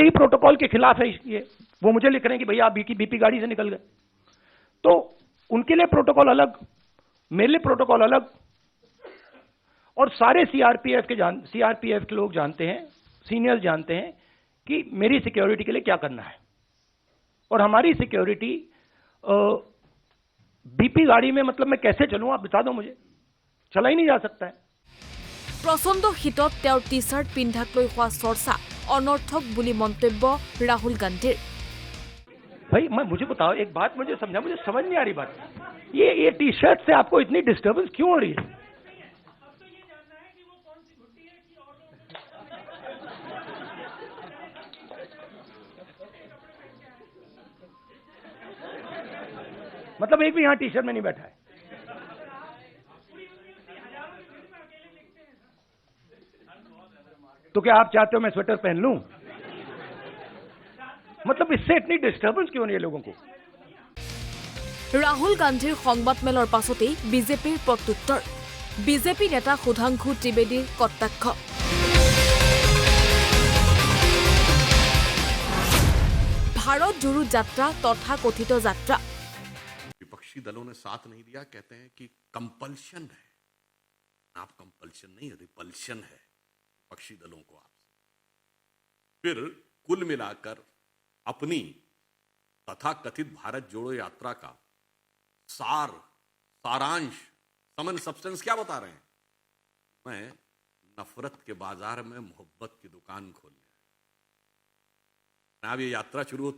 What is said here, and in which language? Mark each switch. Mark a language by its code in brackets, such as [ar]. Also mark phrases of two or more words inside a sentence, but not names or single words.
[hi] ही प्रोटोकॉल के खिलाफ है ये वो मुझे लिख रहे हैं कि भैया आप बीपी गाड़ी से निकल गए तो उनके लिए प्रोटोकॉल अलग मेरे लिए प्रोटोकॉल अलग और सारे सीआरपीएफ के लोग जानते हैं सीनियर्स जानते हैं कि मेरी सिक्योरिटी के लिए क्या करना है और हमारी सिक्योरिटी बीपी गाड़ी में मतलब मैं कैसे चलूं आप बता दो मुझे चला ही नहीं जा सकता है [as] প্ৰচণ্ড শীতত তেওঁৰ টি চাৰ্ট পিন্ধাক লৈ হোৱা চৰ্চা অনৰ্থক বুলি মন্তব্য ৰাহুল গান্ধীৰ [hi] भाई मुझे बताओ एक बात मुझे समझा मुझे समझ नहीं आ रही बात ये टी शर्ट से आपको इतनी डिस्टर्बेंस क्यों हो रही है मतलब एक भी यहां टी शर्ट में नहीं बैठा है तो क्या आप चाहते हो मैं स्वेटर पहन लूं मतलब इससे इतनी डिस्टर्बेंस क्यों नहीं है लोगों को [as] ৰাহুল গান্ধীৰ সংবাদমেলৰ পাছতেই বিজেপিৰ প্ৰত্যুত্তৰ বিজেপি নেতা সুধাংশু ত্ৰিবেদীৰ কটাক্ষ ভাৰত জোৰো যাত্ৰা তথা কথিত যাত্ৰা [hi] विपक्षी दलों ने साथ नहीं दिया कहते हैं कि कंपल्शन है आप कंपल्शन नहीं रिपल्शन है विपक्षी दलों को आपसे फिर कुल मिलाकर अपनी तथा कथित भारत जोड़ो यात्रा का सारांश समन सब्सटेंस क्या बता रहे हैं मैं नफरत के बाजार में मोहब्बत की दुकान खोलने अब ये यात्रा शुरू होती